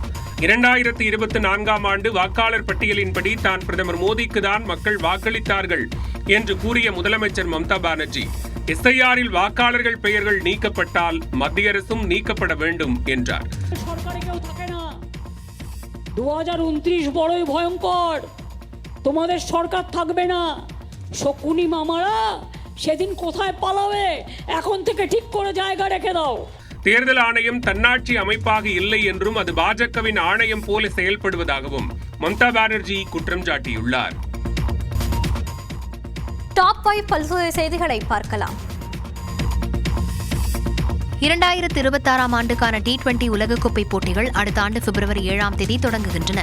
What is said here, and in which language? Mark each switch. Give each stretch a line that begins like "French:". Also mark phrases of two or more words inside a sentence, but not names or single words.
Tamil: 2024ஆம் ஆண்டு வாக்காளர் பட்டியலின்படி தான் பிரதமர் மோடிக்கு தான் மக்கள் வாக்களித்தார்கள் என்று கூறிய முதலமைச்சர் மம்தா பானர்ஜி, SIRல் வாக்காளர்கள் பெயர்கள் நீக்கப்பட்டால் மத்திய அரசும் நீக்கப்பட வேண்டும் என்றார்.
Bangla: 2029 বড়ই ভয়ঙ্কর, তোমাদের সরকার থাকবে না, শকুনি মামারা সেদিন কোথায় পালাবে, এখন থেকে ঠিক করে জায়গা রেখে দাও.
Tamil: தேர்தல் ஆணையம் தன்னாட்சி அமைப்பாக இல்லை என்றும் அது பாஜகவின் ஆணையம் போல செயல்படுவதாகவும் மம்தா பானர்ஜி குற்றம் சாட்டியுள்ளார். டாப் 5 பல்வேறு செய்திகளை பார்க்கலாம். 2026ஆம் ஆண்டுக்கான T20 உலகக்கோப்பை போட்டிகள் அடுத்த ஆண்டு பிப்ரவரி 7ஆம் தேதி தொடங்குகின்றன.